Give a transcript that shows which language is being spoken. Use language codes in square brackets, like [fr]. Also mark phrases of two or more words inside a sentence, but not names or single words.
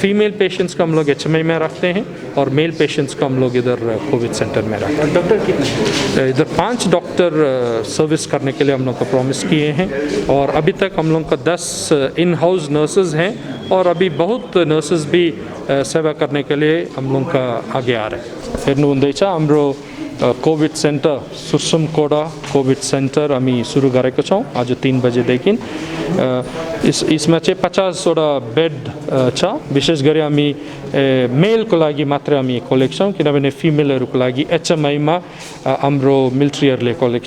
[en] female patients [hi] को हम लोग HMI में रखते हैं और [en] male patients [hi] को हम लोग इधर [en] Covid centre [hi] में रखते हैं। डॉक्टर कितने? इधर 5 डॉक्टर सर्विस करने के लिए हम लोग को प्रॉमिस किए हैं और अभी तक हम लोग का 10 [en] in house nurses [hi] हैं और अभी बहुत नर्सेज भी सेवा करने के लिए हम लोग का आगे आ रहे हैं। [ne] हेर्नुहुँदैछ हाम्रो [en] Covid centre [ne] सुरसुम कोडा [en] Covid centre [ne] हामी सुरु गरेको छौँ आज 3 बजेदेखि। यसमा चाहिँ 50वटा बेड छ। विशेष गरी हामी मेलको लागि मात्रै हामी खोलेको छौँ, किनभने फिमेलहरूको लागि HMI-मा हाम्रो मिलिट्रीहरूले खोलेको छ।